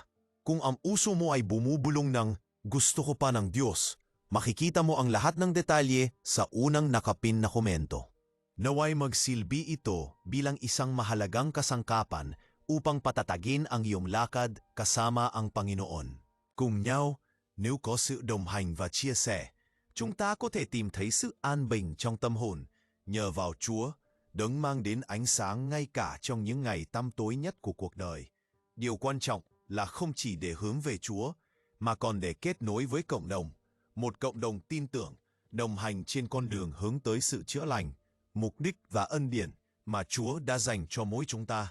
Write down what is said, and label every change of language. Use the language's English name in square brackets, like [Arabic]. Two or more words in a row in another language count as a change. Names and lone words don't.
[Filipino] Kung ang uso mo ay bumubulong ng gusto ko pa ng Diyos, makikita mo ang lahat ng detalye sa unang nakapin na komento. Naway magsilbi ito bilang isang mahalagang kasangkapan upang patatagin ang iyong lakad kasama ang Panginoon. [Vietnamese] Cùng nhau, nếu có sự đồng hành và chia sẻ, chúng ta có thể tìm thấy sự an bình trong tâm hồn, nhờ vào Chúa, Đấng mang đến ánh sáng ngay cả trong những ngày tăm tối nhất của cuộc đời. Điều quan trọng là không chỉ để hướng về Chúa, mà còn để kết nối với cộng đồng, một cộng đồng tin tưởng, đồng hành trên con đường hướng tới sự chữa lành, mục đích và ân điển mà Chúa đã dành cho mỗi chúng ta.